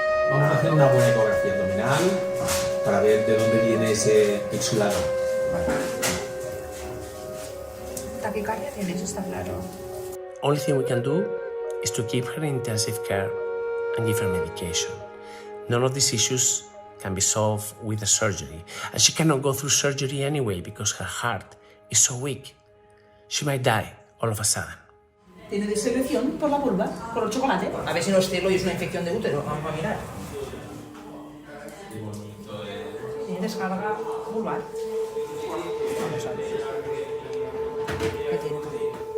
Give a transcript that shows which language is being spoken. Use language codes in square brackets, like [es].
[es] Vamos a hacer una buena ecografía abdominal para ver de dónde viene ese exudado. Taquicardia tiene, eso está claro. [en] Only thing we can do is to keep her in intensive care and give her medication. None of these issues can be solved with a surgery, and she cannot go through surgery anyway because her heart is so weak. She might die all of a sudden. [es] Tiene desecreción por la vulva, por el chocolate. A ver si no es celo y es una infección de útero. Vamos a mirar. descarga vulvar. Vamos a ver. ¿Qué tiene por ahí?